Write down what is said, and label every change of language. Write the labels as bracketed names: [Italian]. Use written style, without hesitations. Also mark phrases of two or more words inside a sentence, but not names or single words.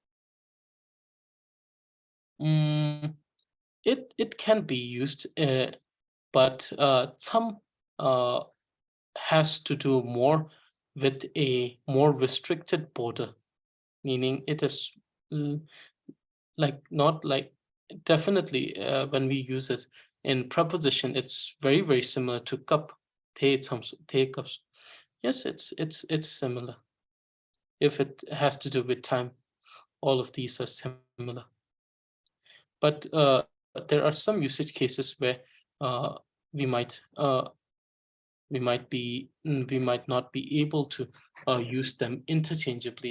[English] It can be used, but some has to do more with a more restricted border, meaning it is like not like definitely when we use it in preposition, it's very similar to cup. Te samsu, te cups. Yes, it's similar. If it has to do with time, all of these are similar. But there are some usage cases where we might not be able to use them interchangeably.